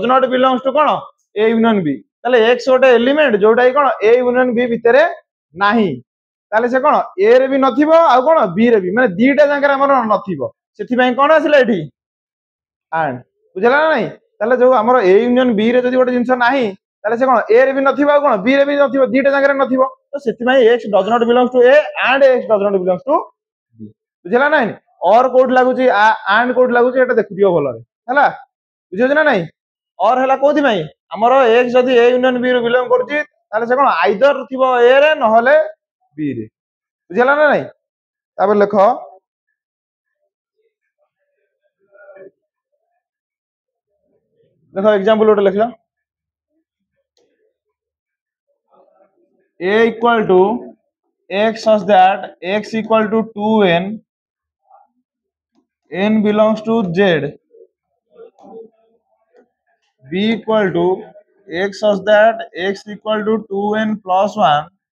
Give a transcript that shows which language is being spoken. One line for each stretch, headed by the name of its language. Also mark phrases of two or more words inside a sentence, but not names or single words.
English: not belongs to
Odia: କଣ a ୟୁନିୟନ b ତାହେଲେ x ଗୋଟେ ଏଲିମେଣ୍ଟ ଯୋଉଟା କି କଣ a ୟୁନିୟନ b ଭିତରେ ନାହିଁ ତାହେଲେ ସେ କଣ a ରେ ବି ନଥିବ ଆଉ କଣ b ରେ ବି ମାନେ ଦିଟା ଜାଗାରେ ଆମର ନଥିବ ସେଥିପାଇଁ କଣ ଆସିଲା ଏଠି ଆଣ୍ଡ ବୁଝିଲା ନା ନାଇଁ ତାହେଲେ ଯୋଉ ଆମର a ୟୁନିୟନ b ରେ ଯଦି ଗୋଟେ ଜିନିଷ ନାହିଁ ତାହେଲେ ସେ କଣ a ରେ ବି ନଥିବ ଆଉ କଣ b ରେ ବି ନଥିବ ଦିଟା ଜାଗାରେ ନଥିବ ତ ସେଥିପାଇଁ
English: x does not belongs to a and x does not belongs to b
Odia: ବୁଝିଲା ନା ନାଇଁ ଅର କୋଉଠି ଲାଗୁଛି ଆଣ୍ଡ କୋଉଠି ଲାଗୁଛି ଏଟା ଦେଖିଦିଅ ଭଲରେ ହେଲା ବୁଝିଛ ନା ନାଇଁ ଅର ହେଲା କୋଉଥିପାଇଁ ଆମର x ଯଦି a ୟୁନିୟନ b ରୁ ବିଲଙ୍ଗ କରୁଛି ତାହେଲେ ସେ କଣ ଆଇଦର ଥିବ a ରେ ନହେଲେ b ରେ ବୁଝିଲା ନା ନାଇଁ ତାପରେ ଲେଖ ଦେଖ एग्जांपल ଗୋଟେ ଲେଖିଲ
English: a equal to x such that x equal to 2n n belongs to z b equal to x such that x equal to 2n plus 1